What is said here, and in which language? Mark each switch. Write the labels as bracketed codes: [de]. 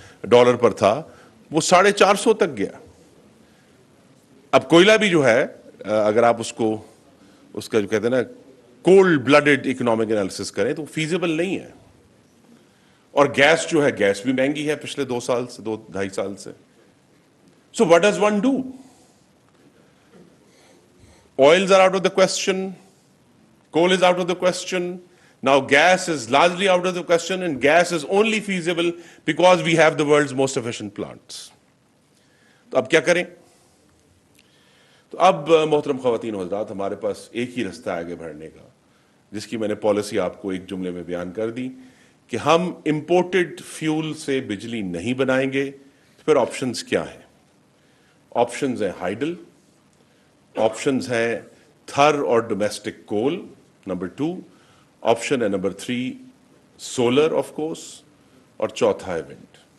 [ur] Dollar پر تھا وہ 450 تک گیا. اب کوئلہ بھی جو ہے اگر آپ اس کا جو کہتے ہیں نا [en] cold blooded economic analysis [ur] کریں تو فیزیبل نہیں ہے. اور گیس جو ہے گیس بھی مہنگی ہے پچھلے 2-2.5 سال سے. [en] So what does one do? Oils are out of the question, coal is out of the question, now gas is largely out of the question, and gas is only feasible because we have the world's most efficient plants. [ur] تو اب کیا کریں؟ تو اب محترم خواتین و حضرات ہمارے پاس ایک ہی رستہ ہے آگے بڑھنے کا، جس کی میں نے پالیسی آپ کو ایک جملے میں بیان کر دی کہ ہم امپورٹڈ فیول سے بجلی نہیں بنائیں گے. پھر آپشنز کیا ہیں؟ آپشنز ہیں ہائیڈل، آپشنز ہیں تھر اور ڈومیسٹک کول، نمبر 2 آپشن ہے نمبر 3 سولر آف کورس، اور چوتھا ہے ونڈ.